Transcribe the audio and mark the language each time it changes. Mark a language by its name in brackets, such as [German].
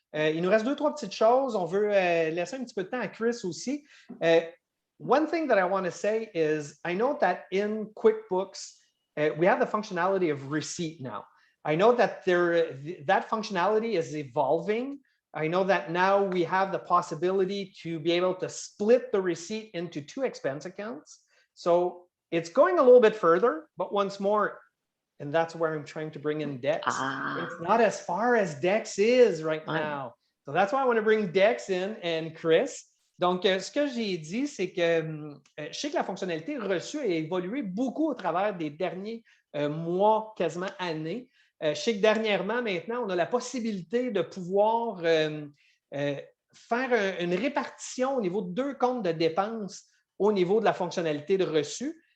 [French] Il nous reste 2-3 petites choses. On veut laisser un petit peu de temps à Chris aussi. [English] One thing that I want to say is I know that in QuickBooks, we have the functionality of receipt now. I know that that functionality is evolving. I know that now we have the possibility to be able to split the receipt into 2 expense accounts. So it's going a little bit further, but once more, and that's where I'm trying to bring in Dex. It's not as far as Dex is right now. So that's why I want to bring Dex in and Chris. [French] Donc, ce que j'ai dit, c'est que je sais que la fonctionnalité reçue a évolué beaucoup au travers des derniers mois, quasiment années. Je sais que dernièrement, maintenant, on a la possibilité de pouvoir faire une répartition au niveau de 2 comptes de dépenses au niveau de la fonctionnalité de reçu.